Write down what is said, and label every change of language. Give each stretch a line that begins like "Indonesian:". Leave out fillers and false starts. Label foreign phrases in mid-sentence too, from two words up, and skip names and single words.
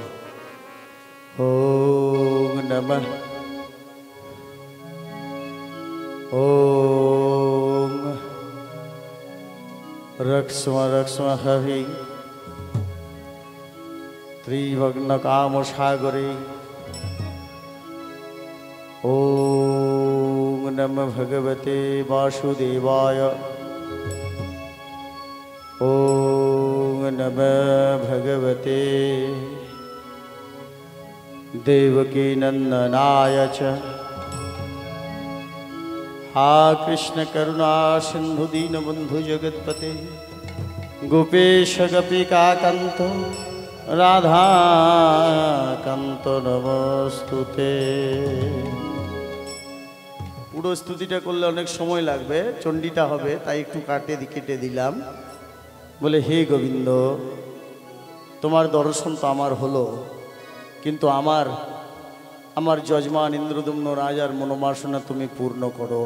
Sanskrit: ওম নমঃ ওম রক্ষ্ম রক্ষ্ম হরি ত্রিভগ্ন কাম সাগরে। ওম নমঃ ভগবতে বাসুদেবায়। ওম নমঃ ভগবতে দেবকী নন্দনায় চ। हा कृष्ण करुणा सिंधु दीनबंधु जगत्पते गोपेश गोपिका कांत राधा कांत नमस्तुते।
Bangla: পুরো স্তুতিটা করলে অনেক সময় লাগবে, চণ্ডীটা হবে, তাই একটু কেটে দিলাম। বলে, হে গোবিন্দ, তোমার দর্শন তো আমার হলো, কিন্তু আমার যজমান ইন্দ্রদম্ন রাজার মনোবাসনা তুমি পূর্ণ করো।